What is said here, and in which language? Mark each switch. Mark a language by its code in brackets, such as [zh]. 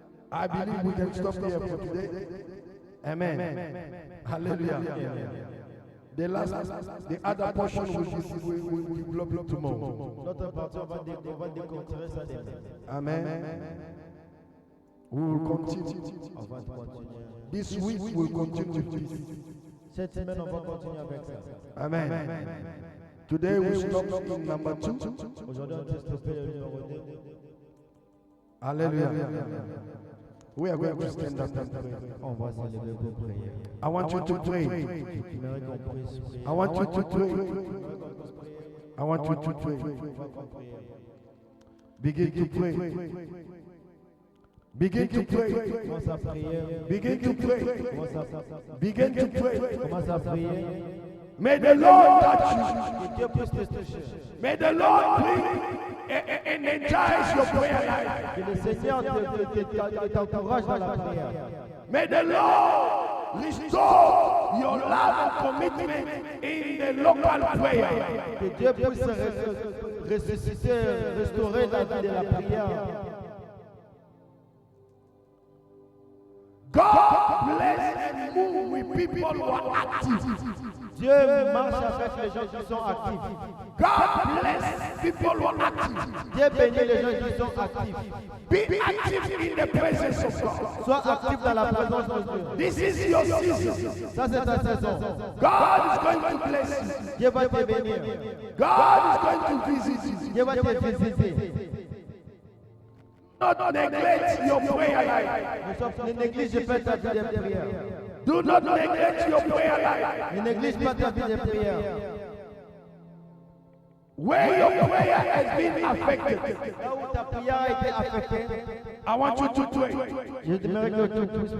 [en] I believe we can stop here for today. Amen. Hallelujah. The other portion will develop tomorrow. [fr] L'autre partie, on va déconstruire ça demain. [en] Amen. We will continue. [fr] On va continuer. [en] This week we will continue with this. [fr] Cette semaine, on va continuer avec ça. [en] Amen. Today we stop in number 2. [fr] Aujourd'hui, on va stopper le numéro 2. [en] Hallelujah. We are going to stand up and pray. [fr] On va s'élever pour prier. [en] I want you to pray. [fr] J'aimerais qu'on prie. [en] I want you to pray. I want you to pray. Begin to pray. Begin to pray. [fr] Commence à prier. [en] Begin to pray. [fr] Commence à [en] Begin to pray. [fr] Commence à prier. [en] May the Lord touch you. [fr] Que Dieu puisse te toucher. [en] May the Lord bring and energize your prayer life. [fr] Que le Seigneur t'encourage dans la prière. [en] May the Lord restore your love and commitment in the local prayer. [fr] Que Dieu puisse ressusciter, restaurer la vie de la prière. [en] God bless people who are active. [fr] Dieu marche avec les gens qui sont actifs. [en] God bless people who are active. [fr] Dieu bénit les gens qui sont actifs. [en] Be active in the presence of God. [fr] Sois actif dans la présence de Dieu. [en] This is your season. [fr] Ça, c'est ta saison. [en] God is going to bless you. [fr] Dieu va te bénir. [en] God is going to visit you. [fr] Dieu va te visiter. [en] Do not neglect your prayer life. [fr] Ne néglige pas ta vie de prière. [en] Do not neglect your prayer life. [fr] Ne néglige pas ta vie de prière. [en] Where your prayer has been affected, [fr] Là où ta prière a été affectée, [en] I want you to pray. [fr] je t'aimerais que tu puisses